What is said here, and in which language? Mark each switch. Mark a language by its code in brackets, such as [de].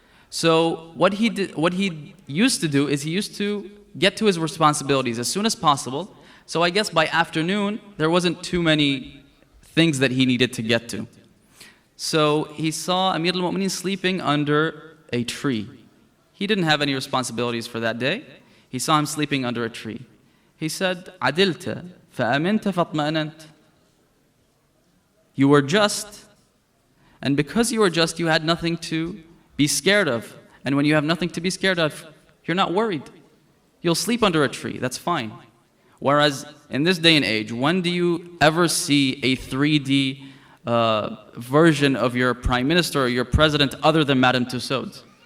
[en] So what he used to do is he used to get to his responsibilities as soon as possible. So I guess by afternoon, there wasn't too many things that he needed to get to. So he saw Amir al-Mu'mineen sleeping under a tree. He didn't have any responsibilities for that day. He saw him sleeping under a tree. He said, [ar] عَدِلْتَ فَأَمِنْتَ فَاطْمَأْنَنْتَ. [en] You were just, and because you were just, you had nothing to be scared of. And when you have nothing to be scared of, you're not worried. You'll sleep under a tree, that's fine. Whereas in this day and age, when do you ever see a 3D version of your prime minister or your president other than Madame Tussauds?